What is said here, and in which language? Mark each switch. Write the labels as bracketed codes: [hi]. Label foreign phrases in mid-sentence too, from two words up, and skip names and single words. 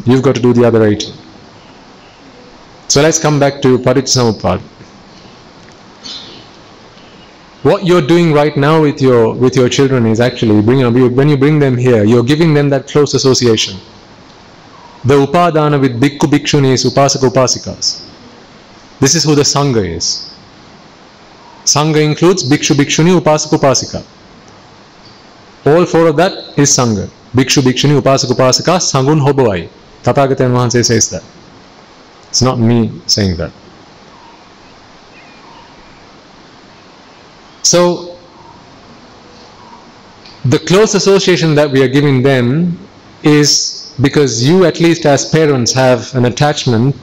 [en] You've got to do the other 80%. So let's come back to Paticcasamuppada. What you're doing right now with your children is actually, when you bring them here, you're giving them that close association. The upadana with [pi] bhikkhu bhikshunis, upasaka upasikas. [en] This is who the sangha is. Sangha includes [pi] bhikshu bhikshuni, upasaka upasika. [en] All four of that is sangha. [pi] Bhikshu bhikshuni, upasaka upasika, sangun hobawai. [en] Tathagata Mahansa says that. It's not me saying that. So, the close association that we are giving them is because you, at least as parents, have an attachment